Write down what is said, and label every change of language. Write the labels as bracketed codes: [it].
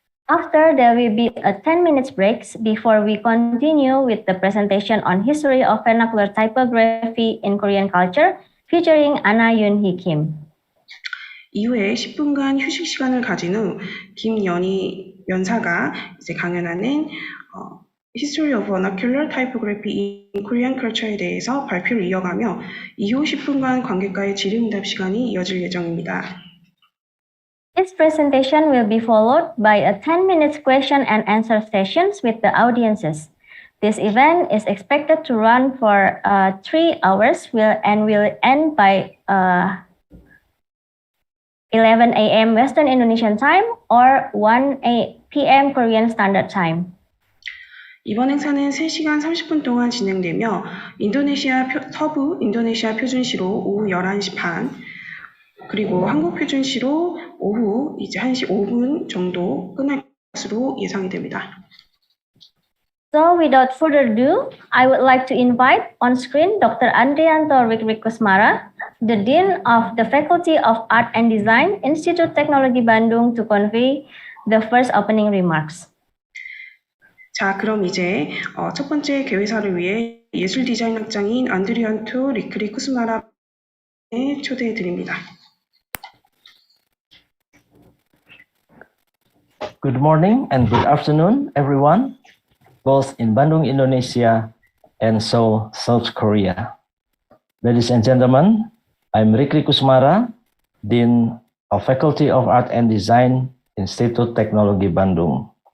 [en] After, there will be a 10 minutes breaks before we continue with the presentation on history of vernacular typography in Korean culture, featuring Anna Yoon-hee Kim. [ko] 이후에 10분간 휴식 시간을 가진 후 김연희 연사가 이제 강연하는 History of Vernacular Typography in Korean Culture에 대해서 발표를 이어가며 이후 10분간 관객과의 질의응답 시간이 이어질 예정입니다. [en] This presentation will be followed by a 10 minutes question and answer sessions with the audiences. This event is expected to run for 3 hours and will end by 11 a.m. Western Indonesian Time or 1 p.m. Korean Standard Time. [ko] 이번 행사는 3시간 30분 동안 진행되며 서부 인도네시아 표준시로 오후 11시 반, 그리고 한국 표준시로 오후 이제 1시 5분 정도 끝날 것으로 예상이 됩니다. [en] So without further ado, I would like to invite on screen Dr. Andrianto Rikrikusmara, the Dean of the Faculty of Art and Design, Institut Teknologi Bandung, to convey the first opening remarks. [ko] 자, 그럼 이제 첫 번째 개회사를 위해 예술 디자인 학장인 안드리안토 리크리쿠스마라에 초대해 드립니다. [en] Good morning and good afternoon, everyone, both in Bandung, Indonesia, and Seoul, South Korea. Ladies and gentlemen, I'm Rikri Kusmara, Dean of Faculty of Art and Design, Institut Teknologi Bandung.